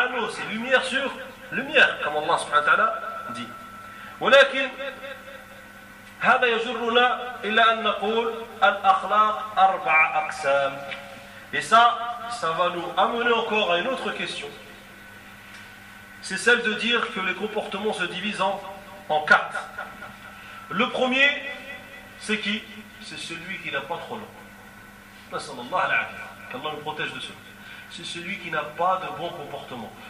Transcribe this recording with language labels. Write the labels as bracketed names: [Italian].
[French] C'est lumière sur lumière, comme Allah subhanahu wa ta'ala dit. [Arabic] ولكن هذا يجرنا إلى أن نقول الأخلاق أربع أقسام. [French] Et ça va nous amener encore à une autre question. C'est celle de dire que les comportements se divisent en quatre. Le premier, c'est qui? C'est celui qui n'a pas trop long. Sallallahu alayhi wa sallam. Allah nous protège de cela. C'est celui qui n'a pas de bon comportement.